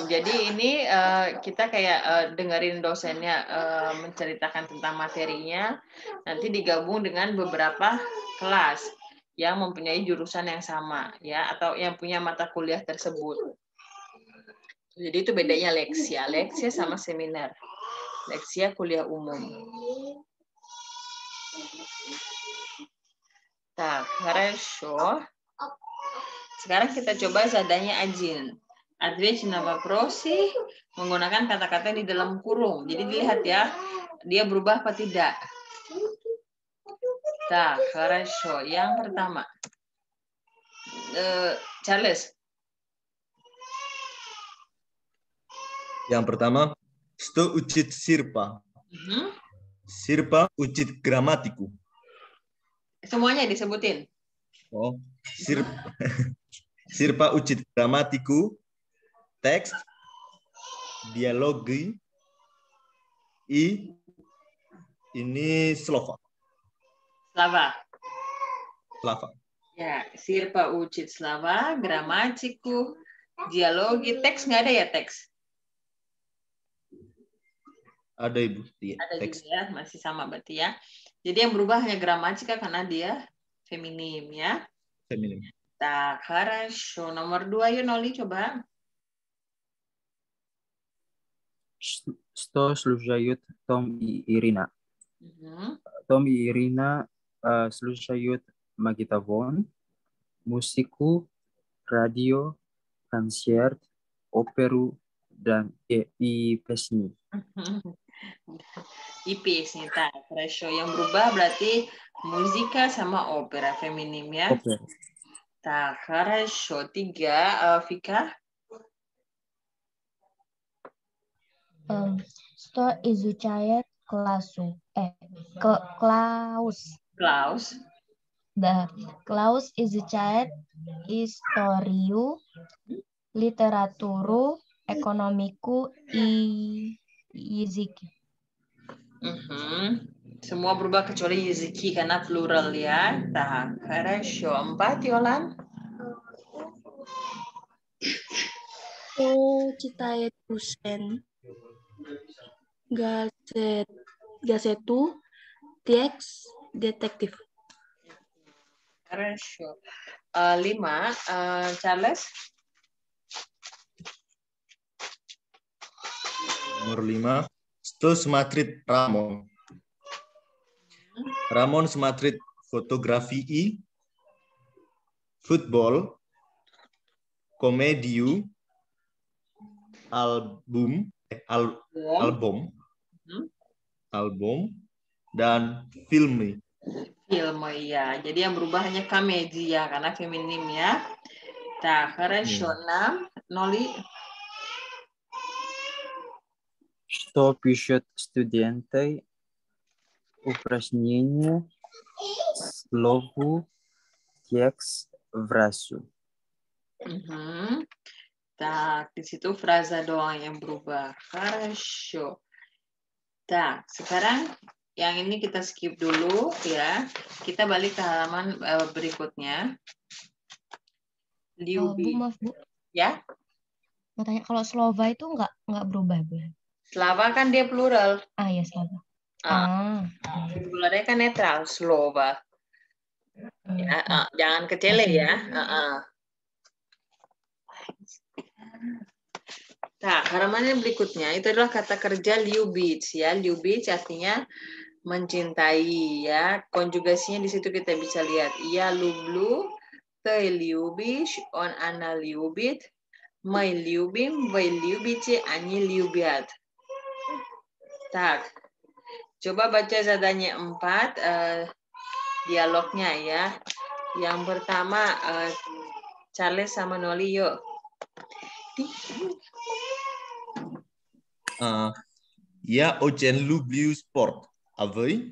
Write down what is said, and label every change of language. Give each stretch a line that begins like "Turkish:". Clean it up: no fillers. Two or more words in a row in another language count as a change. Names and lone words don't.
Indonesian: Jadi ini kita kayak dengerin dosennya menceritakan tentang materinya, nanti digabung dengan beberapa kelas yang mempunyai jurusan yang sama ya, atau yang punya mata kuliah tersebut. Jadi itu bedanya leksia. Leksia sama seminar. Leksia kuliah umum.
Russian: Так, хорошо.
Indonesian: Sekarang kita coba zadanya Ajin.
Russian: Ответь на вопросы
Indonesian: menggunakan kata-kata di dalam kurung. Jadi dilihat ya, dia berubah apa tidak.
Russian: Так, хорошо.
Indonesian: Yang pertama. Charles. Yang pertama,
Russian: что учит Сирпа? Сирпа учит грамматику.
Indonesian: Semuanya disebutin.
Russian: Oh, Sirpa учит грамматику,
Indonesian: teks, dialogi, ini Slava. Ya,
Russian: Sirpa учит Slava, грамматику, диалоги,
Indonesian: teks nggak ada ya teks? Ada Ibu. Ada teks. juga ya, masih sama berarti ya. Jadi yang berubah hanya gramatika karena dia feminim ya. Feminim.
Russian: Tak, хорошо.
Indonesian: Nomor 2 yuk Noli coba.
Russian: Что слушают Том и Ирина? Том и Ирина слушают магнитофон, музыку, радио, концерт, оперу dan песни. Песни, так, хорошо.
Indonesian: Yang berubah berarti muzika sama opera feminim ya. Opera.
Russian: Так, хорошо. 3, Vika. Что изучает Клаус? Да. Клаус изучает историю, литературу, экономику и языки.
Indonesian: Semua berubah kecuali языки karena plural ya.
Russian: Так, хорошо. 4, Yolan. Что читает Руслан? Газету, текст, детектив. Хорошо. 5, Charles.
Indonesian: Nomor 5,
Russian: что смотрит Рамон? Ramon смотрит фотографии,
Indonesian: football, komediu, album, album, dan film. Film, ya. Jadi yang berubah hanya комедия karena feminim ya.
Russian: Так, хорошо. 6. Noli. Что пишут студенты? Упражнение, слово, текст, фразу. Так,
Indonesian: di situ frasa doang yang berubah.
Russian: Хорошо. Так,
Indonesian: sekarang yang ini kita skip dulu ya. Kita balik ke halaman berikutnya. Bu, Liubi. maaf Bu. Ya, Mau tanya, kalau Slova itu nggak berubah Bu? Slava kan dia plural. Ah ya Slova. Singularnya kan netral, Slova. Ya, jangan kecele ya. Nah, halaman yang berikutnya itu adalah kata kerja любить ya. Любить artinya mencintai ya. Konjugasinya di situ kita bisa lihat.
Russian: Я люблю, ты любишь, он, она любит, мы любим, вы любите, они любят. Tak.
Indonesian: Coba baca zadanya 4 dialognya ya. Yang pertama Charles sama Noli yuk.
Russian: Я очень люблю спорт. А вы?